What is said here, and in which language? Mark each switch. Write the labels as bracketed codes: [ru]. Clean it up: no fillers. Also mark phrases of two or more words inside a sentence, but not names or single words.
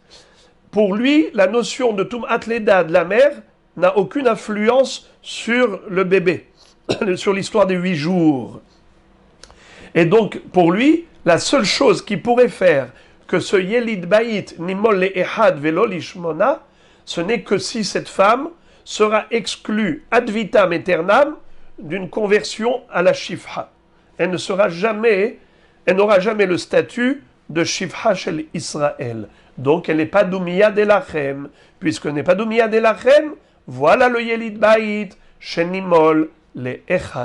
[fr] Pour lui, la notion de [he] טומאת לידה [fr] de la mère n'a aucune influence sur le bébé, sur l'histoire des 8 jours. Et donc, pour lui, la seule chose qui pourrait faire que ce [he] יליד בית נימול לאחד ולא לשמונה, [fr] ce n'est que si cette femme sera exclue [la] ad vitam aeternam [fr] d'une conversion à la Shifha. Elle n'aura jamais le statut de [he] שפחה של ישראל. [fr] Donc elle n'est pas Doumiya de Lachem. Puisqu'elle n'est pas Doumiya de Lachem, voilà le [he] יליד בית שנימול לאחד.